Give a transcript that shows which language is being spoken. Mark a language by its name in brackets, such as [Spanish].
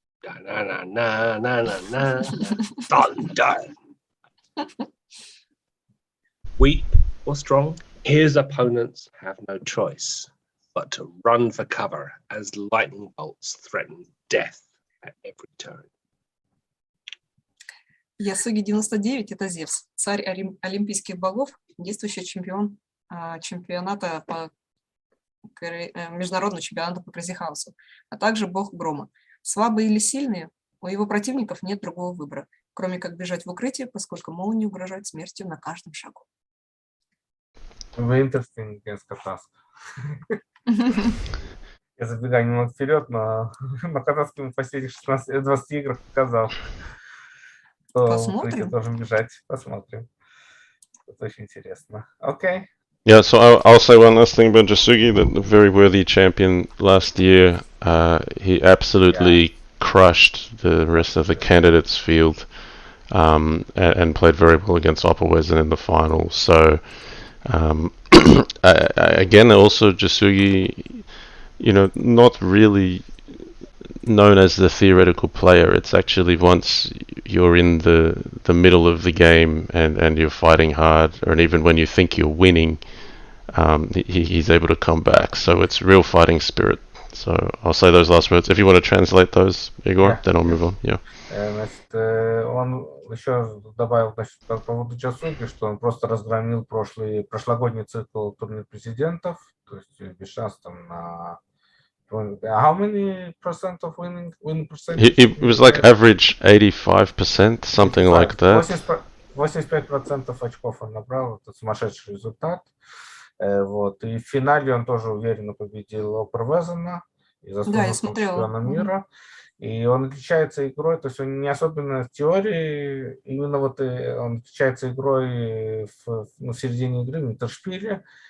[English] Da, na, na, na, na, na, na, thunder. Weak or strong, his opponents have no choice but to run for cover as lightning bolts threaten death at every turn. [Russian] Ясуги 99 – это Зевс, царь олимпийских богов, действующий чемпион чемпионата по международного чемпионата по Crazyhouse, а также бог грома. Слабые или сильные, у его противников нет другого выбора, кроме как бежать в укрытие, поскольку молнии угрожают смертью на каждом шагу. Вы interesting against Katask. Я забегаю немного вперед, но на Катаске мы последних 20 играх показал. Посмотрим. Должен бежать, посмотрим. Это очень интересно. Okay. [English] Yeah, so I'll say one last thing about Jatsuki, the very worthy champion last year. He absolutely crushed the rest of the candidates field and played very well against Oberwesen in the final. So again, also Jatsuki, you know, not really known as the theoretical player. It's actually once you're in the middle of the game and you're fighting hard, or even when you think you're winning, he's able to come back. So it's real fighting spirit. So I'll say those last words. If you want to translate those, Igor, then I'll move on. Yeah. [Russian] Значит, он еще добавил, значит, по поводу Jatsuki, что он просто разгромил прошлогодний цикл турнир президентов, то есть без шансов там на... [English] How many percent of winning percentage? It was like average 85%, something like that. [Russian] 85% очков он набрал, это сумасшедший результат. Вот. И в финале он тоже уверенно победил Оberwesena и заслуженного чемпиона мира. И он отличается игрой, то есть он не особенно в теории, именно вот он отличается игрой в середине игры, в интершпиле.